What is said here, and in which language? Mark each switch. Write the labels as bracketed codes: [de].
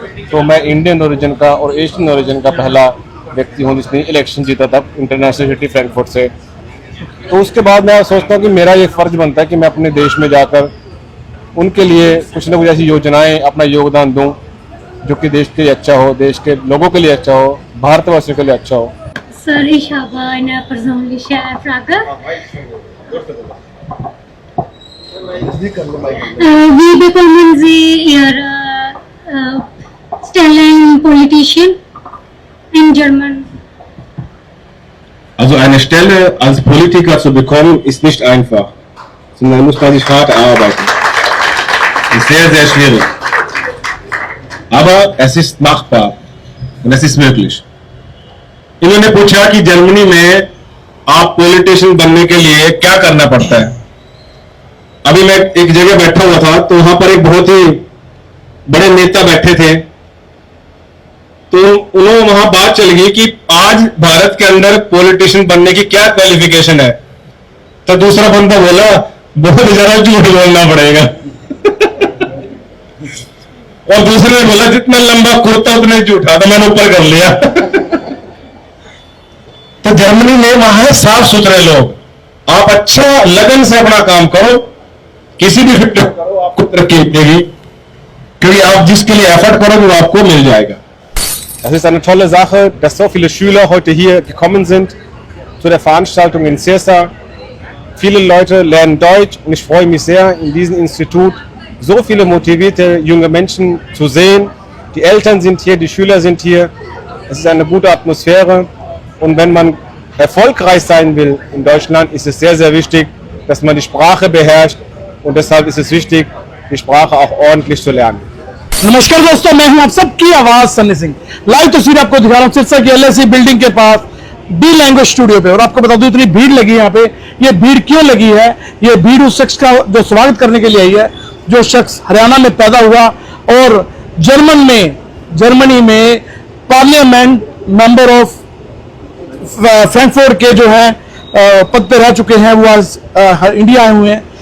[hi] तो मैं Indian origin का और एशियन ओरिजिन का पहला व्यक्ति हूँ जिसने इलेक्शन जीता था इंटरनेशनल सिटी फ्रैंकफर्ट से। तो उसके बाद मैं सोचता हूँ कि मेरा ये फ़र्ज बनता है कि मैं अपने देश में जाकर उनके लिए कुछ न कुछ ऐसी योजनाएं, अपना योगदान दूं जो कि देश के लिए अच्छा हो, देश के लोगों के लिए अच्छा हो, भारतवासियों के लिए अच्छा हो। [de] Sir, ich habe eine persönliche Frage. Wie bekommen Sie Ihre Stelle in Politician [en] in German? [de] Also eine Stelle als Politiker zu bekommen, ist nicht einfach, sondern muss man sich hart erarbeiten. Ist sehr, sehr schwierig. Aber es ist machbar und es ist möglich. [hi] इन्होंने पूछा कि Germany में आप politician बनने के लिए क्या करना पड़ता है। अभी मैं एक जगह बैठा हुआ था तो वहां पर एक बहुत ही बड़े नेता बैठे थे, तो उन्होंने वहां बात चल गई कि आज भारत के अंदर पॉलिटिशियन बनने की क्या क्वालिफिकेशन है। तो दूसरा बंदा बोला बहुत ज्यादा झूठ बोलना पड़ेगा और दूसरे ने बोला जितना लंबा कुर्ता उतना झूठा, तो मैंने ऊपर कर लिया तो जर्मनी में वहां है साफ सुथरे लोग। आप अच्छा लगन से अपना काम करो, किसी भी फील्ड में करो, आपको तरक्की मिलेगी, क्योंकि आप जिसके लिए एफर्ट करोगे वो आपको मिल जाएगा। [de] Das ist eine tolle Sache, dass so viele Schüler heute hier gekommen sind zu der Veranstaltung in Sirsa. Viele Leute lernen Deutsch und ich freue mich sehr, in diesem Institut so viele motivierte junge Menschen zu sehen. Die Eltern sind hier, die Schüler sind hier. Es ist eine gute Atmosphäre. Und wenn man erfolgreich sein will in Deutschland, ist es sehr, sehr wichtig, dass man die Sprache beherrscht. Und deshalb ist es wichtig, die Sprache auch ordentlich zu lernen. [hi] नमस्कार दोस्तों, मैं हूं आप सबकी आवाज Sunny Singh. Live तस्वीर आपको दिखा रहा हूं सिरसा की LSE बिल्डिंग के पास डी लैंग्वेज स्टूडियो पे। और आपको बता दूं इतनी भीड़ लगी है यहाँ पे। ये भीड़ क्यों लगी है? ये भीड़ उस शख्स का जो स्वागत करने के लिए आई है, जो शख्स हरियाणा में पैदा हुआ और जर्मनी में पार्लियामेंट मेंबर ऑफ फ्रैंकफर्ट के जो है पद पे रह चुके हैं, वो आज इंडिया आए हुए हैं।